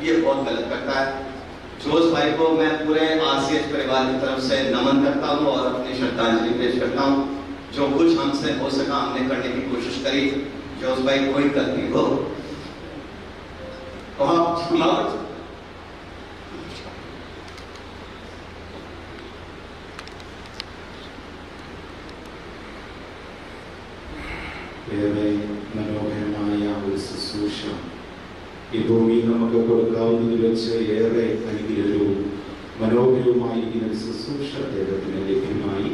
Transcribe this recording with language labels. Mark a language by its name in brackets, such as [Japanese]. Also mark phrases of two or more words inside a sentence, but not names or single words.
[Hindi] ये बहुत गलत करता है। जोश भाई को मैं पूरे आरसीएच परिवार की तरफ से नमन करता हूँ और अपनी श्रद्धांजलि पेश करता हूँ। जो कुछ हमसे हो सका हमने करने की कोशिश करी। जोश भाई कोई गलती हो और [Malayalam] ഏറെ മനോഹരമായ ഒരു ശുശ്രൂഷ ഈ ഭൂമിയിൽ നമുക്ക് കൊടുക്കാവുന്നതിൽ വെച്ച് ഏറെ അനുഗ്രഹവും മനോഹരവുമായിരിക്കുന്ന ഒരു ശുശ്രൂഷ അദ്ദേഹത്തിന് ലഭ്യമായി.